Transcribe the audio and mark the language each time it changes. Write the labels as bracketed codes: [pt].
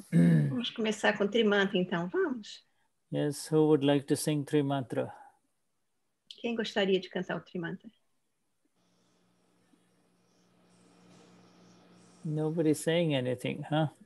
[pt] Vamos começar com Trimantra, então. Vamos? [en] Yes, who would like to sing Tri Mantra? [pt] Quem gostaria de cantar o Trimantra? [en] Nobody's saying anything, huh?